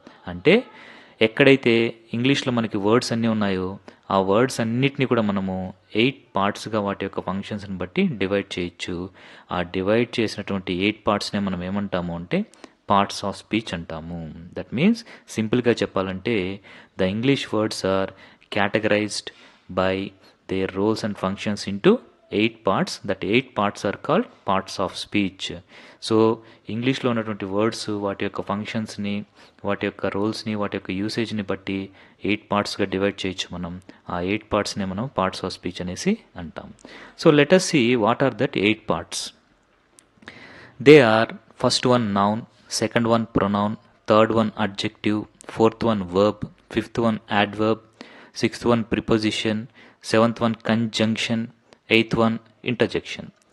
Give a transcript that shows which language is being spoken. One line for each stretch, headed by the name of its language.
Telugu: అంటే ఎక్కడైతే ఇంగ్లీష్లో మనకి వర్డ్స్ అన్నీ ఉన్నాయో ఆ వర్డ్స్ అన్నిటినీ కూడా మనము 8 పార్ట్స్గా వాటి యొక్క ఫంక్షన్స్ని బట్టి డివైడ్ చేయొచ్చు. ఆ డివైడ్ చేసినటువంటి 8 పార్ట్స్నే మనం ఏమంటాము అంటే పార్ట్స్ ఆఫ్ స్పీచ్ అంటాము.
English: that means
Telugu: సింపుల్గా చెప్పాలంటే
English: The English words are categorized by their roles and functions into 8 parts. That 8 parts are called parts of speech.
Telugu: So ఇంగ్లీష్లో ఉన్నటువంటి వర్డ్స్ వాటి యొక్క ఫంక్షన్స్ని, వాటి యొక్క రోల్స్ని, వాటి యొక్క యూసేజ్ని బట్టి 8 పార్ట్స్గా డివైడ్ చేయొచ్చు మనం. ఆ 8 పార్ట్స్నే మనం పార్ట్స్ ఆఫ్ స్పీచ్ అనేసి అంటాం.
English: So let us see what are that 8 parts. They are first one noun, second one pronoun, third one adjective, fourth one verb, fifth one adverb, sixth one preposition, seventh one conjunction, eighth one interjection.